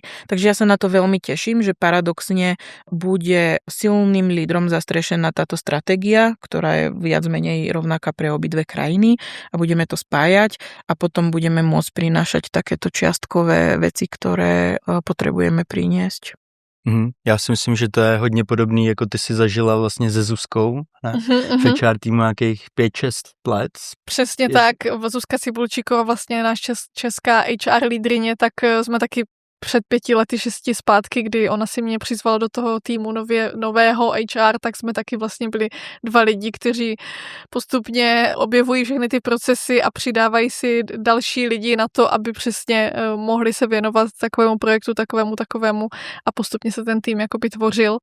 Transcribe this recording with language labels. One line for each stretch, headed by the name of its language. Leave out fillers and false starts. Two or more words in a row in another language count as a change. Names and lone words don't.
Slovak: Takže ja sa na to veľmi teším, že paradoxne bude silným lídrom zastrešená táto stratégia, ktorá je viac menej rovnaká pre obidve krajiny a budeme to spájať a potom budeme môcť prinášať takéto čiastkové veci, ktoré potrebujeme priniesť.
Czech: Já si myslím, že to je hodně podobný, jako ty si zažila vlastně se Zuzkou, ne? V HR týmu nějakých 5-6 let. Přesně tak. Zuzka Cibulčíková, vlastně náš česká HR lídrině, tak jsme taky před 5 lety, 6 zpátky, kdy ona si mě přizvala do toho týmu nového HR, tak jsme taky vlastně byli 2 lidi, kteří postupně objevují všechny ty procesy a přidávají si další lidi na to, aby přesně mohli se věnovat takovému projektu, takovému a postupně se ten tým jakoby tvořil.